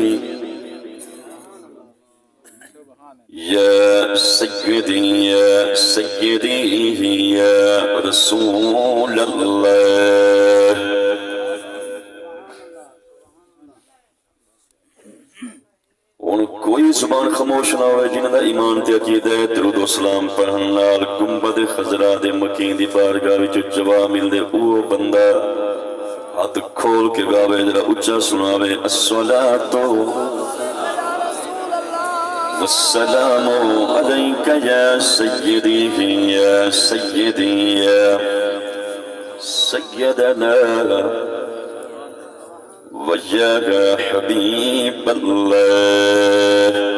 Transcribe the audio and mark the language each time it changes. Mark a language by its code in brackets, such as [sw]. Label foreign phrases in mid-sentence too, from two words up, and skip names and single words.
[ar] يا سيدي يا سيدي يا رسول الله [pa] ان کوئی زبان خاموش نہ ہوئے جنہاں دا ایمان تے عقیدہ ہے درود و سلام پڑھن نال گنبد خضرا دے مکین دی بارگاہ وچ جواب ملدے او بندہ ہاتھ کھول کے گاوے ذرا اونچا سناوے [ar] الصلاۃ والسلام عليك يا سيدي يا سيدي يا سيدنا ويا حبيب الله